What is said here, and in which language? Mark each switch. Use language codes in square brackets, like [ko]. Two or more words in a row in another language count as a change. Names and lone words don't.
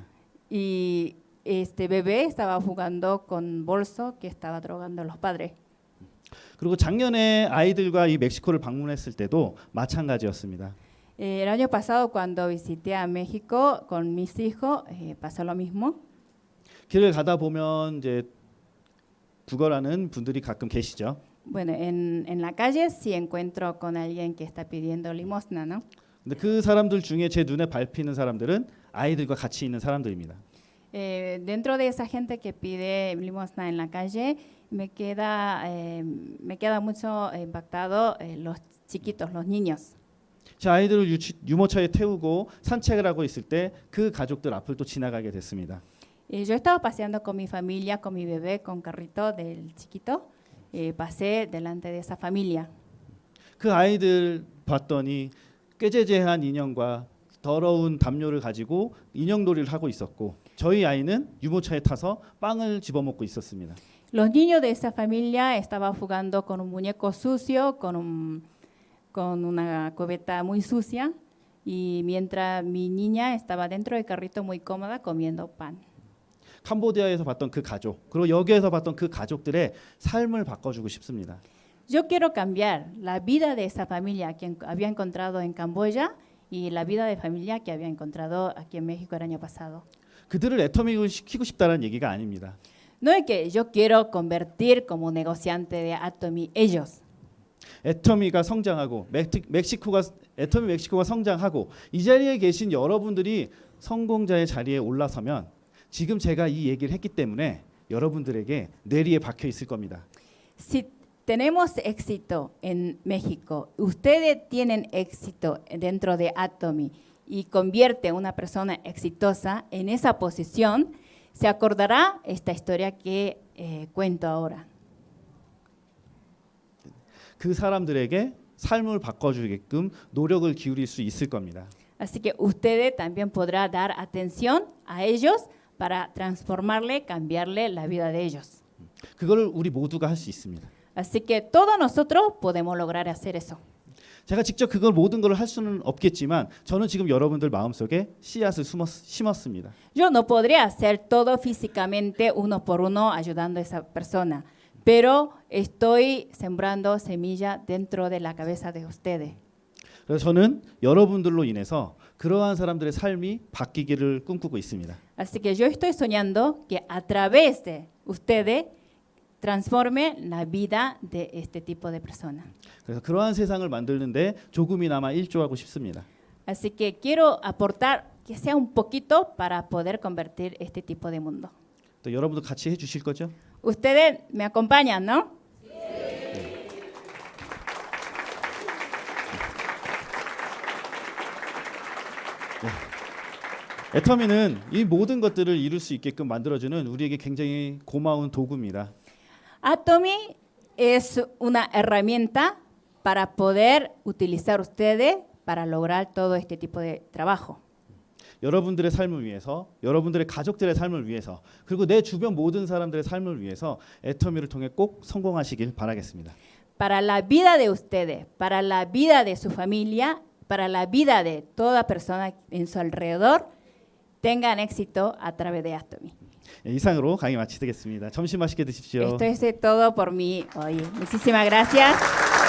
[es] Y este bebé estaba jugando con bolso que estaba drogando a los padres. [ko] 그리고 작년에 아이들과 이 멕시코를 방문했을 때도 마찬가지였습니다. [es] El año pasado cuando visité a México con mis hijos pasó lo mismo. [ko] 길을 가다 보면 이제 구걸하는 분들이 가끔 계시죠. [es] Bueno, en la calle sí encuentro con alguien que está pidiendo limosna, ¿no? [ko] 근데 그 사람들 중에 제 눈에 밟히는 사람들은 아이들과 같이 있는 사람들입니다. [es] Dentro de esa gente que pide limosna en la calle, me queda mucho impactado los chiquitos, los niños. [ko] 제 아이들을 유모차에 태우고 산책을 하고 있을 때 그 가족들 앞을 또 지나가게 됐습니다. [es] Yo estaba paseando con mi familia, con mi bebé, con carrito del chiquito. Pasé delante de esa familia. [ko] 그 아이들 봤더니 꾀죄죄한 인형과 더러운 담요를 가지고 인형놀이를 하고 있었고 저희 아이는 유모차에 타서 빵을 집어먹고 있었습니다. [es] Los niños de esa familia estaban jugando con un muñeco sucio, con una cubeta muy sucia, y mientras mi niña estaba dentro del carrito muy cómoda comiendo pan. [ko] 캄보디아에서 봤던 그 가족, 그리고 여기에서 봤던 그 가족들의 삶을 바꿔주고 싶습니다. [es] Yo quiero cambiar la vida de esa familia que había encontrado en Camboya y la vida de familia que había encontrado aquí en México el año pasado. [ko] 그들을 애터미를 시키고 싶다는 얘기가 아닙니다. [es] No es que yo quiero convertir como negociante de Atomy ellos. [ko] 애터미가 성장하고 애터미 멕시코가 성장하고 이 자리에 계신 여러분들이 성공자의 자리에 올라서면 지금 제가 이 얘기를 했기 때문에 여러분들에게 뇌리에 박혀 있을 겁니다. [es] Si tenemos éxito en México, ustedes tienen éxito dentro de Atomy y convierte a una persona exitosa en esa posición, se acordará esta historia que cuento ahora. [ko] 그 사람들에게 삶을 바꿔주게끔 노력을 기울일 수 있을 겁니다. [es] Así que ustedes también podrán dar atención a ellos para transformarle, cambiarle la vida de ellos. [ko] 그거를 우리 모두가 할 수 있습니다. [es] Así que todos nosotros podemos lograr hacer eso. [ko] 제가 직접 그걸 모든 걸 할 수는 없겠지만 저는 지금 여러분들 마음속에 씨앗을 심었습니다. [es] Yo no podría hacer todo físicamente uno por uno ayudando a esa persona, pero estoy sembrando semilla dentro de la cabeza de ustedes. [ko] 그래서 저는 여러분들로 인해서 그러한 사람들의 삶이 바뀌기를 꿈꾸고 있습니다. [es] Así que yo estoy soñando que a través de ustedes transforme la vida de este tipo de personas. [ko] 그래서 그러한 세상을 만드는데 조금이나마 일조하고 싶습니다. [es] Así que quiero aportar que sea un poquito para poder convertir este tipo de mundo. [ko] 또 여러분도 같이 해주실 거죠? [es] Ustedes me acompañan, ¿no? [ko] 애터미는 이 모든 것들을 이룰 수 있게끔 만들어주는 우리에게 굉장히 고마운 도구입니다. [es] Atomy es una herramienta para poder utilizar ustedes para lograr todo este tipo de trabajo. [ko] 여러분들의 삶을 위해서, 여러분들의 가족들의 삶을 위해서, 그리고 내 주변 모든 사람들의 삶을 위해서 애터미를 통해 꼭 성공하시길 바라겠습니다. [es] Para la vida de ustedes, para la vida de su familia, para la vida de toda persona en su alrededor, tengan éxito a través de Atomy. [ko] 이상으로 강의 마치겠습니다. 점심 맛있게 드십시오. [es] Esto es todo por mí hoy. Muchísimas gracias.